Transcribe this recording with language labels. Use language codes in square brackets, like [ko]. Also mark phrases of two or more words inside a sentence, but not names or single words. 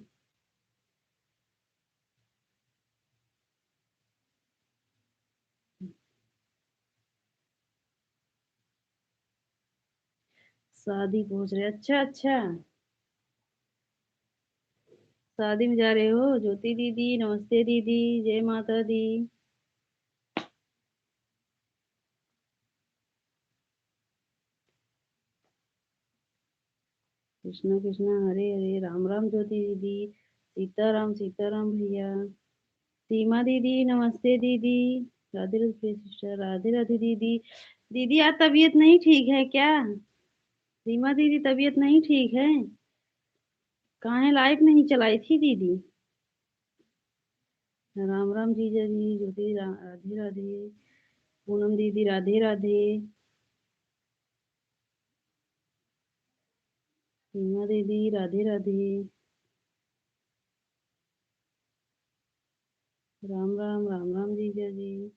[hi] शादी पहुंच रहे, अच्छा अच्छा। शादी में जा रहे हो ज्योति दीदी? नमस्ते दीदी, जय माता दी। कृष्णा कृष्णा हरे हरे, राम राम ज्योति दीदी। सीताराम सीताराम भैया। सीमा दीदी नमस्ते दीदी। राधे राधे सिस्टर, राधे राधे दीदी। दीदी आज तबीयत नहीं ठीक है क्या? सीमा दीदी तबीयत नहीं ठीक है? कहाँ है? लाइट नहीं चलाई थी दीदी? राम राम जीजा जी। ज्योति राधे राधे। पूनम दीदी राधे राधे। सीमा दीदी राधे राधे। राम राम, राम राम जीजा जी।